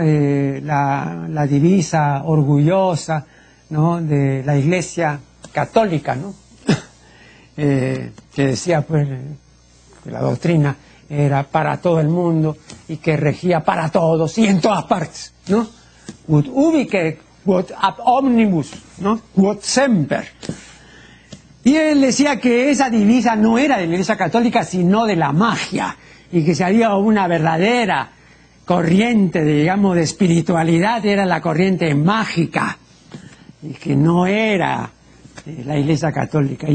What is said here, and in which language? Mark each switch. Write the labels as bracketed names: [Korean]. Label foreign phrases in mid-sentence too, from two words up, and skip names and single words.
[Spanish] La divisa orgullosa, ¿no? De la Iglesia católica, ¿no? Que decía pues que la doctrina era para todo el mundo y que regía para todos y en todas partes, ¿no? [Latin] Ut ubique, quod ab omnibus, ¿no? Quod semper. [Spanish] Y él decía que esa divisa no era de la Iglesia católica, sino de la magia, y que si había una verdadera corriente, digamos, de espiritualidad, era la corriente mágica, y que no era la Iglesia católica.